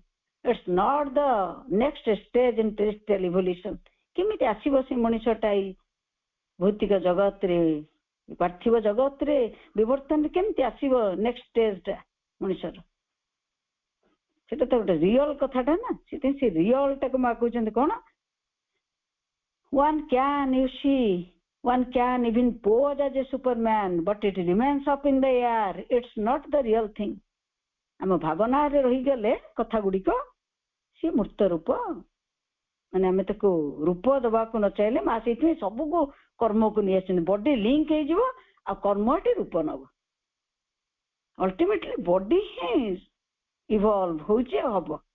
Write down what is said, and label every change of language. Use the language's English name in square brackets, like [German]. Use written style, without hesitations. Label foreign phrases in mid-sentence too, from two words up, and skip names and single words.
[English] it's not the next stage in terrestrial evolution. [Odia] କେମିତି ଆସିବ ସେ ମଣିଷଟା ଏଇ ଭୌତିକ ଜଗତରେ, ପାର୍ଥିବ ଜଗତରେ ବିବର୍ତ୍ତନରେ କେମିତି ଆସିବ [English] next stage [Odia] ମଣିଷର? ସେଟା ତ ଗୋଟେ ରିଅଲ କଥାଟା ନା। ସେଥିପାଇଁ ସେ ରିଅଲଟାକୁ ମା କହୁଛନ୍ତି କଣ, [English] one can even pose as a superman, but it remains up in the air, it's not the real thing। [Odia] ଆମ ଭାବନାରେ ରହିଗଲେ କଥା ଗୁଡିକ ସିଏ ମୂର୍ତ୍ତ ରୂପ, ମାନେ ଆମେ ତାକୁ ରୂପ ଦେବାକୁ ନ ଚାହିଁଲେ ମା ସେଇଥିପାଇଁ ସବୁକୁ କର୍ମକୁ ନେଇ ଆସିଛନ୍ତି। [English] body link [Odia] ହେଇଯିବ ଆଉ କର୍ମଟି ରୂପ ନବ। ଅଲ୍ଟିମେଟଲି ବଡି ହିଁ ଇଭଲ୍ଭ ହଉଛି ହବ।